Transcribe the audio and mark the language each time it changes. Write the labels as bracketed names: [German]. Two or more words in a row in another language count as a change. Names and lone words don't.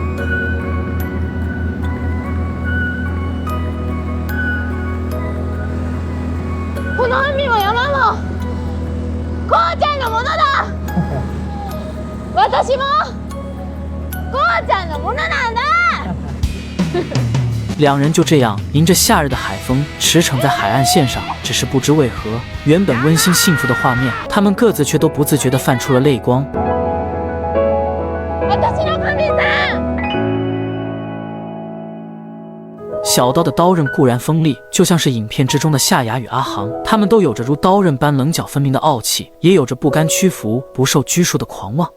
[Japanese] この海も山もこうちゃんのものだ私もこうちゃんのものなんだ [Chinese] 两人就这样迎着夏日的海风驰骋在海岸线上。只是不知为何，原本温馨幸福的画面，他们各自却都不自觉地泛出了泪光。小刀的刀刃固然锋利，就像是影片之中的夏雅与阿航，他们都有着如刀刃般棱角分明的傲气，也有着不甘屈服、不受拘束的狂妄。